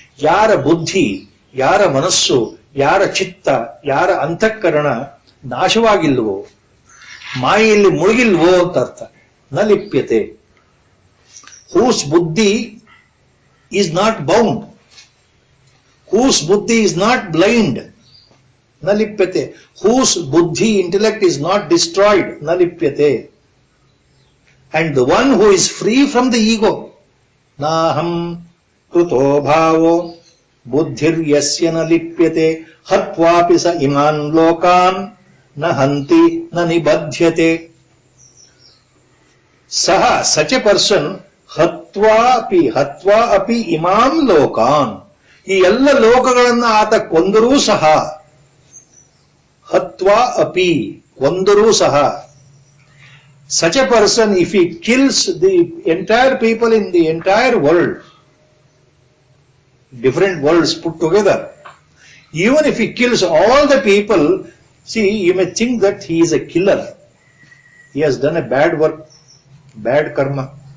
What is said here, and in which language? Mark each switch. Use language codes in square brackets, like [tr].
[kn] ಯಾರ ಬುದ್ಧಿ, ಯಾರ ಮನಸ್ಸು, ಯಾರ ಚಿತ್ತ, ಯಾರ ಅಂತಃಕರಣ ನಾಶವಾಗಿಲ್ವೋ, ಮಾಯೆಯಲ್ಲಿ ಮುಳುಗಿಲ್ವೋ ಅಂತ ಅರ್ಥ. [sa] ನ ಲಿಪ್ಯತೆ, [en] Whose ಬುದ್ಧಿ is not bound, whose ಬುದ್ಧಿ is not blind, ನ ಲಿಪ್ಯತೆ. ಹೂಸ್ ಬುದ್ಧಿ, intellect is not destroyed, [sa] ನ ಲಿಪ್ಯತೆ. [en] And the one who is free from the ego, [sa] naham kruto bhavo buddhir yasya na lipyate hatvapi sa iman lokan na hanti na nibadhyate. [kn] Saha, [en] such a person, [sa] hatva api imam lokan, [kn] ಈ ಎಲ್ಲ ಲೋಕಗಳನ್ನ ಆತ ಕೊಂದರೂ ಸಹ, [sa] ಹತ್ವಾ ಅಪಿ, [kn] ಕೊಂದರೂ ಸಹ. [en] Such a person, if he kills the entire people in the entire world, different worlds put together, even if he kills all the people, see, you may think that he is a killer. He has done a bad work, bad karma.